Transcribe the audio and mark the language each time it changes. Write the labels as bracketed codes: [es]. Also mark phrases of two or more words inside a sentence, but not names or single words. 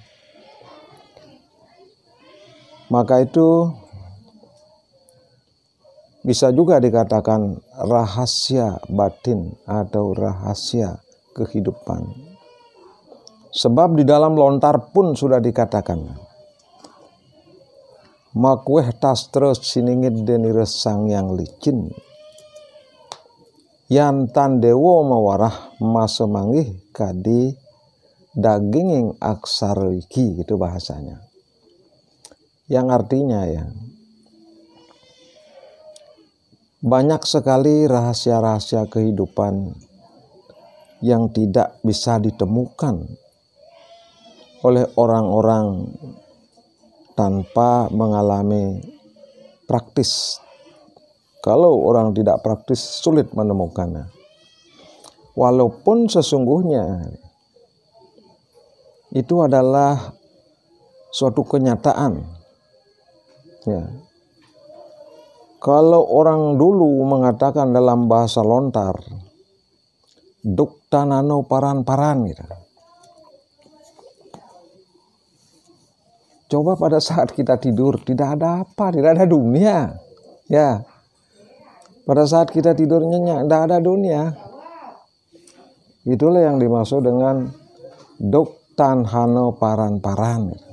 [id] Maka itu bisa juga dikatakan rahasia batin atau rahasia kehidupan. Sebab di dalam lontar pun sudah dikatakan, [kaw] makweh tastra siningit deni resang yang licin, yan tandewo mawarah masemangih kadi daginging aksara wiki, [id] gitu bahasanya. Yang artinya ya, banyak sekali rahasia-rahasia kehidupan yang tidak bisa ditemukan oleh orang-orang tanpa mengalami praktis. Kalau orang tidak praktis, sulit menemukannya. Walaupun sesungguhnya itu adalah suatu kenyataan. Ya. Kalau orang dulu mengatakan dalam bahasa lontar, [kaw] dukta nano paran-paran [id] gitu. Coba pada saat kita tidur, tidak ada apa, tidak ada dunia. Ya. Pada saat kita tidur nyenyak, tidak ada dunia. Itulah yang dimaksud dengan [kaw] duktan hano paran-paran.